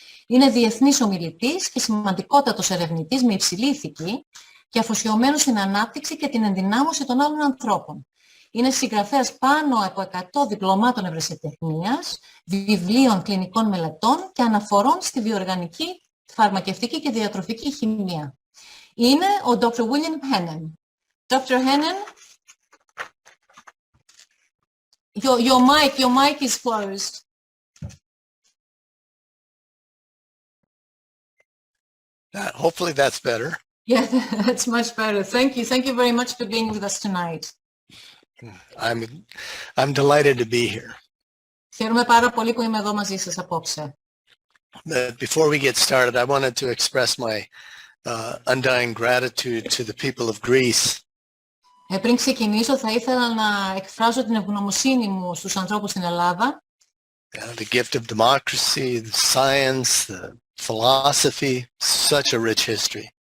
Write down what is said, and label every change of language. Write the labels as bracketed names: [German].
[Greek] Είναι διεθνής ομιλητής και σημαντικότατος ερευνητής με υψηλή ηθική και αφοσιωμένος στην ανάπτυξη και την ενδυνάμωση των άλλων ανθρώπων. Είναι συγγραφέας πάνω από 100 διπλωμάτων ευρεσιτεχνίας, βιβλίων κλινικών μελετών και αναφορών στη βιοοργανική, φαρμακευτική και διατροφική χημεία. Είναι ο Dr.William Hennen. [English] Dr. Hennen, your mic is closed. Hopefully that's better. Yeah, that's much better. Thank you. Thank you very much for being with us tonight. I'm delighted to be here. [Greek] Χαίρομαι πάρα πολύ που είμαι εδώ μαζί σας απόψε. [English] Before we get started, I wanted to express my undying gratitude to the people of Greece. [Greek] Πριν ξεκινήσω, θα ήθελα να εκφράσω την ευγνωμοσύνη μου στους ανθρώπους στην Ελλάδα. [English] The gift of democracy, the science, the philosophy, such a rich history.